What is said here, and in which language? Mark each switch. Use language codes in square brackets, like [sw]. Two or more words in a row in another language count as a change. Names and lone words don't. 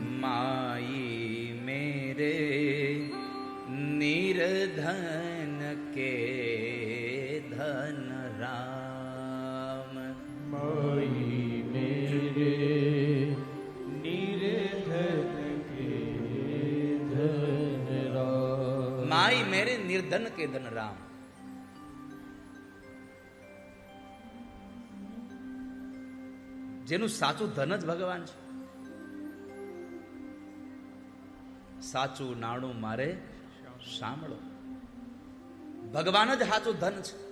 [hi] माई मेरे निर्धन के धन राम, माई मेरे निर्धन के धन राम, माई मेरे निर्धन के धन राम. [gu] જેનું સાચું ધન જ ભગવાન છે. સાચું નાણું મારે સાંભળો, ભગવાન જ સાચું ધન છે.